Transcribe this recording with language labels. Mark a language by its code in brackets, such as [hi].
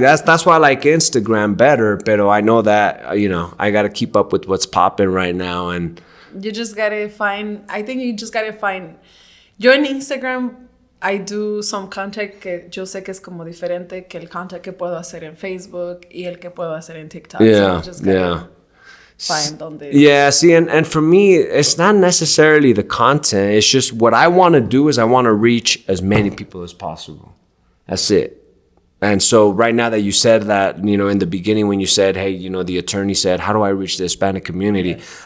[en] That's why I like Instagram better. But I know that I got to keep up with what's popping right now, and You just gotta find. I think you just gotta find. [es] Yo en Instagram, [en] I do some content [es] que yo sé que es como diferente que el content que puedo hacer en Facebook y el que puedo hacer en TikTok. [en] Yeah, So you just gotta find donde. Yeah, see, and for me, it's not necessarily the content. It's just what I want to do is I want to reach as many people as possible. That's it. And so right now that you said that, in the beginning when you said, hey, the attorney said, how do I reach the Hispanic community? Yes.